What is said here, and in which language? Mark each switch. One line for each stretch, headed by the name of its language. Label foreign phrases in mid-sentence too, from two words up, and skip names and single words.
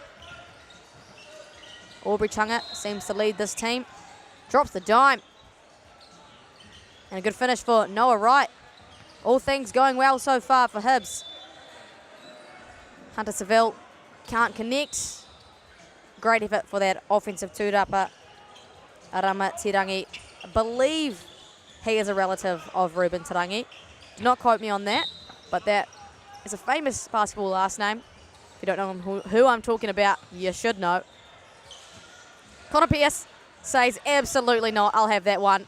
English: Aubrey Chunga seems to lead this team. Drops the dime. And a good finish for Noah Wright. All things going well so far for Hibs. Hunter Seville can't connect. Great effort for that offensive tūrapa. Arama Tirangi. I believe he is a relative of Ruben Tirangi. Do not quote me on that, but that is a famous basketball last name. If you don't know who I'm talking about, you should know. Connor Pierce says, absolutely not, I'll have that one.